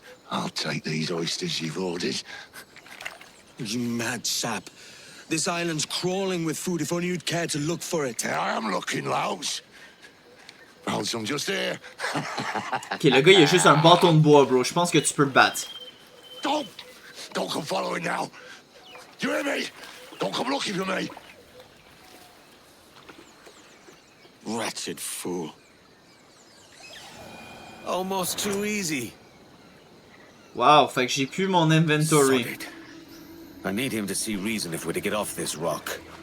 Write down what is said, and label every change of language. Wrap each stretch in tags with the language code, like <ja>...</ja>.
<en>I'll take these oysters you've ordered. You mad sap. This island's crawling with food if only you'd care to look for it. I am looking, Laos. Found some just here.</en> <fr>Ok, le gars, il a juste un bâton de bois, bro. Je pense que tu peux le battre.</fr> <en>Don't come following now. Do you hear me? Don't come looking for me. Wretched fool. Almost too easy.</en> <fr>Wow, fait que j'ai plus mon inventory.</fr> <en>Solid. I need him to see reason if we're to get off this rock.</en>